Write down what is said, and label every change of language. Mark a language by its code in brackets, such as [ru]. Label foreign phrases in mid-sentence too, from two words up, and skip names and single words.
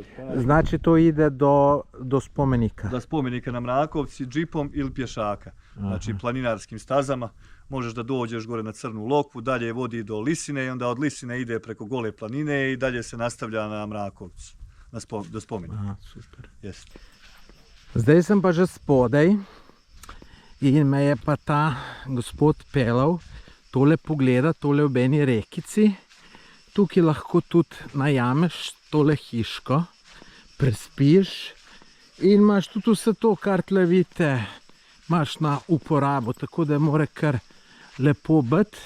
[sr] Znači to ide do spomenika? Do spomenika na Mrakovci, džipom ili pješaka, znači planinarskim stazama. Možeš da dođeš gore na Crnu Lokvu, dalje vodi do Lisine i onda od Lisine ide preko Gole planine i dalje se nastavlja na Mrakovcu, do spomenika. Aha, super. Jeste. [sl] Zdaj sem pa že spodaj in me je pa ta gospod pelal tole pogleda, tole ob eni rekici. Tukaj lahko tudi najameš tole hiško, prespiš in imaš tudi vse to, kar tle vidite, imaš na uporabo, tako da mora kar lepo biti.